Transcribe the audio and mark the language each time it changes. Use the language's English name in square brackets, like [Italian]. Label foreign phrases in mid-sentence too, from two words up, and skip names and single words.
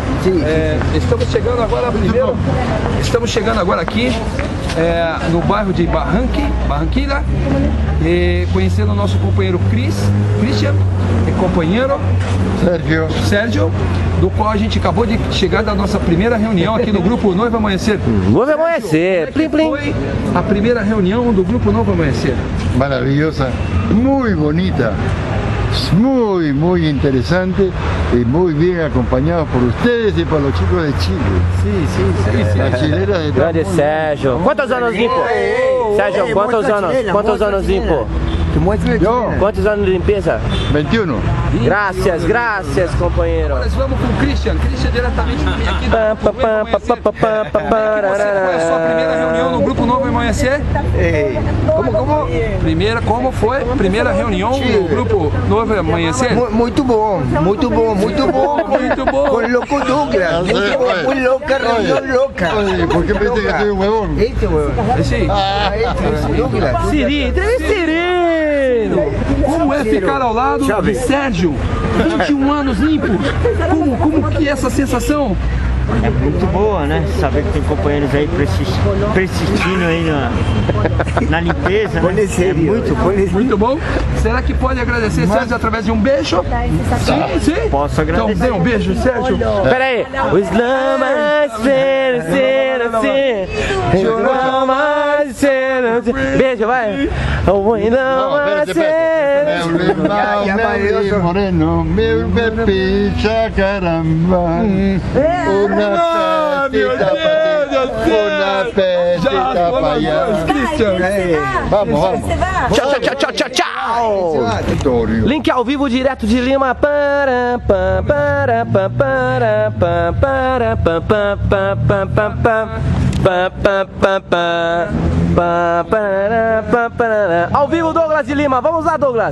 [Portuguese] Estamos chegando agora aqui no bairro de Barranquilla, conhecendo o nosso companheiro Christian e companheiro Sérgio, do qual a gente acabou de chegar da nossa primeira reunião aqui no grupo Noiva Amanhecer. Noiva Amanhecer, plim plim. Foi a primeira reunião do grupo Noiva Amanhecer. [Spanish] Maravillosa, muy bonita, muy interesante y muy bien acompañados por ustedes y por los chicos de Chile. Sí. La chilena de [Portuguese] Grande Sérgio. Quantos anos limpo? Sérgio, quantos anos limpo? [Spanish] Yo, [Portuguese] Quantos anos de limpeza? 21. Graças, companheiro. Nós vamos com o Christian diretamente aqui do Você foi a sua primeira reunião no grupo Novo Amanhecer? Como foi? Primeira reunião no grupo Novo Amanhecer? Muito bom. [Spanish] Con loco Douglas. Muy loca, reunión loca. Oye, ¿por qué pensé que soy un huevón? Este huevón. Sí. Douglas. Siri, Sereno. [Portuguese] Como é ficar ao lado de Sérgio? 21 anos limpo. Como que é essa sensação? É muito boa, né? Saber que tem companheiros aí persistindo aí na limpeza, né? Muito bom. Será que pode agradecer Sérgio através de um beijo? Sim. Posso agradecer. Então dê um beijo, Sérgio. Pera aí. O Islã mais Beijo, vai. O Islã mais Moreno, meu pepita, caramba. [Spanish] Una petita para allá. Vamos. [Portuguese] Tchau. Link ao vivo direto de Lima. Ao vivo, Douglas de Lima. Vamos lá, Douglas.